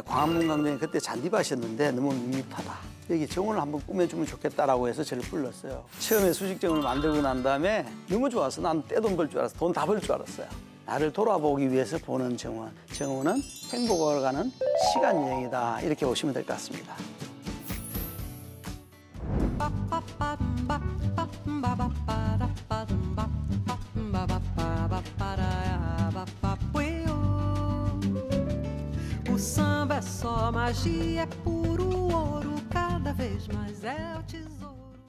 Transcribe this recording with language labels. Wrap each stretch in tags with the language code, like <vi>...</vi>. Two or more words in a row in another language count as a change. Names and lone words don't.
<ko>광화문광장에 그때 잔디밭이었는데 너무 밋밋하다. 여기 정원을 한번 꾸며주면 좋겠다라고 해서 저를 불렀어요. 처음에 수직정원을 만들고 난 다음에 너무 좋아서 난 떼돈 벌 줄 알았어. 돈 다 벌 줄 알았어요. 나를 돌아보기 위해서 보는 정원. 정원은 행복을 가는 시간 여행이다. 이렇게 보시면 될 것 같습니다.</ko> <pt>O samba é só magia, é puro ouro, cada vez mais é o tesouro.</pt>